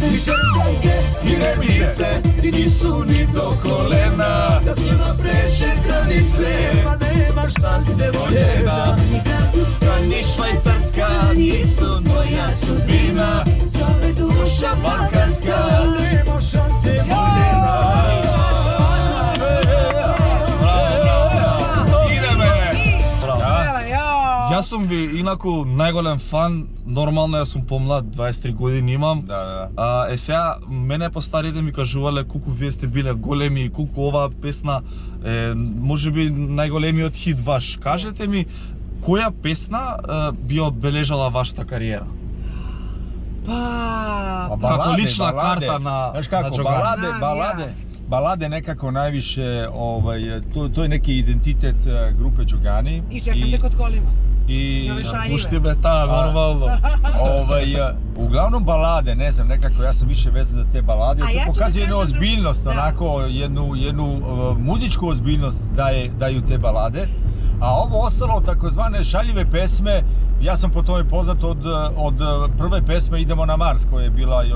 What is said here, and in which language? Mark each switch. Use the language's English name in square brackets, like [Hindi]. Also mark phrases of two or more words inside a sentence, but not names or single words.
[Serbian] I šećerke i remice ti nisu ni do kolena, da s njima pređe granice, ma nema šanse voljena. Ni Francuska Ni Švajcarska nisu tvoja sudbina, zove duša balkanska. nema šanse voljena. [Macedonian] Јас сум ви инаку најголем фан, нормално јас сум помлад, 23 години имам. Да. Сега мене постарите ми кажувале колку вие сте биле големи и колку оваа песна е можеби најголемиот хит ваш. Кажете ми која песна би обележала вашата кариера? [Serbian] Pa, [Macedonian] Како лична карта на [Serbian] Znaš kako, Джогани. balade nekako najviše, to je neki identitet grupe Đogani. i čekam te kod kolima. I Ove šaljive. [Macedonian] Пушти ме таа, нормално. [Serbian] Uglavnom balade, ne znam, nekako ja sam više vezan za te balade. A ja To ću da pokazuje jednu kažem ozbiljnost, da. onako jednu muzičku ozbiljnost daju te balade. A ovo ostalo, takozvane šaljive pesme, ja sam po tome poznat od prve pesme Idemo na Mars, koja je bila još